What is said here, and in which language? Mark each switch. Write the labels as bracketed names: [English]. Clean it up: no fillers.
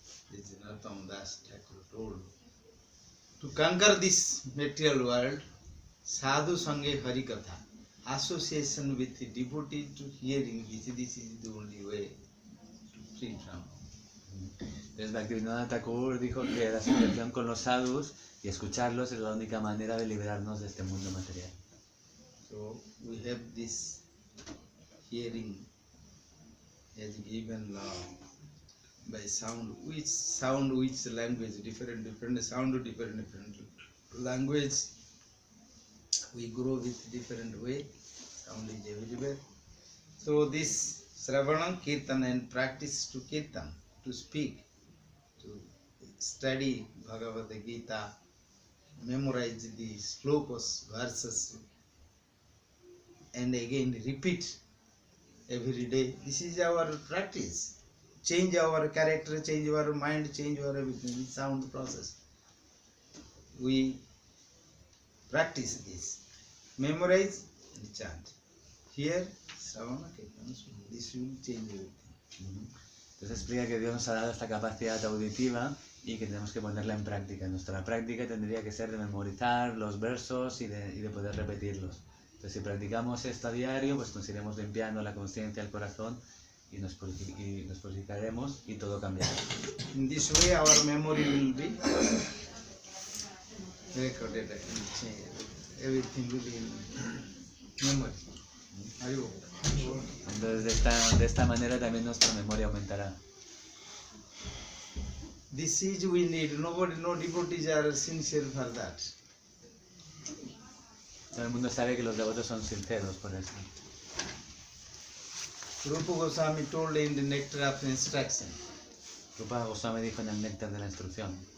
[English] This is Narottam Das Thakur told. To conquer this material world, [Bangla] sadhu sange hari katha, [English] association with the devotee to hearing this is the only way to free from. [Spanish] Entonces Bhakti Thakur dijo que la asociación con los sadhus y escucharlos es la única manera de liberarnos de este mundo material. [English] So we have this hearing as given by sound, which language, different sound, different language. We grow with different way. sound is everywhere. So this Shravanam, Kirtan and practice to Kirtan, to speak, to study Bhagavad Gita, memorize the slokas, verses, and again repeat every day. This is our practice. Change our character, change our mind, change our everything. It's sound process. We practice this. Memorize and chant. Here, Shravana, Kirtana, this will change everything. [Spanish] Entonces explica que Dios nos ha dado esta capacidad auditiva y que tenemos que ponerla en práctica. Nuestra práctica tendría que ser de memorizar los versos y de poder repetirlos. Entonces si practicamos esto a diario, pues nos iremos limpiando la conciencia, el corazón y nos purificaremos y todo cambiará. [English] In this way our memory will be recorded, everything will be in memory. [Spanish] Entonces de esta manera también nuestra memoria aumentará. [English] This is we need. Nobody, no devotees are sincere for that. [Spanish] Todo el mundo sabe que los devotos son sinceros por eso. [English] Rupa Goswami told in the Nectar of Instruction. [Spanish] Rupa Goswami dijo en el Néctar de la Instrucción.